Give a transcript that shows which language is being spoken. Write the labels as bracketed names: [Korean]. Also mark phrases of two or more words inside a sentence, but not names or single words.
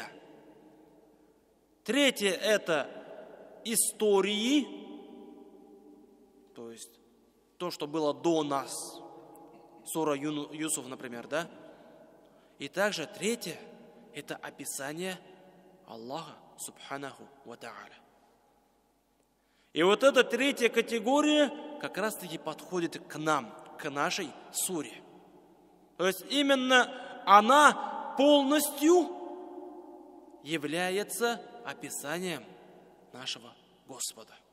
[Russian] Третье — это истории, то есть то, что было до нас. Сура Юсуф, например, да? И также третье — это описание Аллаха, [Arabic] سبحانه وتعالى. [Russian] И вот эта третья категория как раз-таки подходит к нам, к нашей суре. То есть именно она полностью является описанием нашего Господа.